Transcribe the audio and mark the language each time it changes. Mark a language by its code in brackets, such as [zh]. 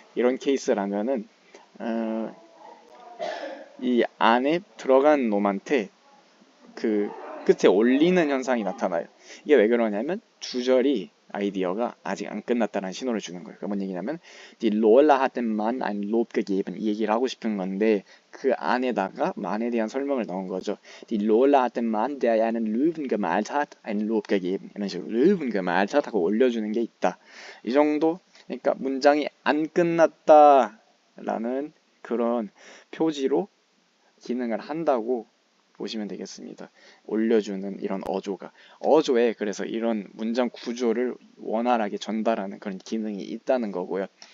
[ko] 이런 케이스라면은 이 안에 들어간 놈한테 그 끝에 올리는 현상이 나타나요. 이게 왜 그러냐면 주절이 아이디어가 아직 안 끝났다는 신호를 주는 거예요. 그뭔 얘기냐면 [de] Die Lola hat dem Mann ein Lob gegeben [ko] 이 얘기를 하고 싶은 건데 그 안에다가 만에 대한 설명을 넣은 거죠. [de] Die Lola hat dem Mann, der einen Löwen gemalt hat, ein Lob gegeben [ko] 이런 식으로 [de] Löwen gemalt hat [ko] 하고 올려주는 게 있다. 이 정도. 그러니까 문장이 안 끝났다라는 그런 표지로 기능을 한다고 보시면 되겠습니다. 올려주는 이런 어조에 그래서 이런 문장 구조를 원활하게 전달하는 그런 기능이 있다는 거고요.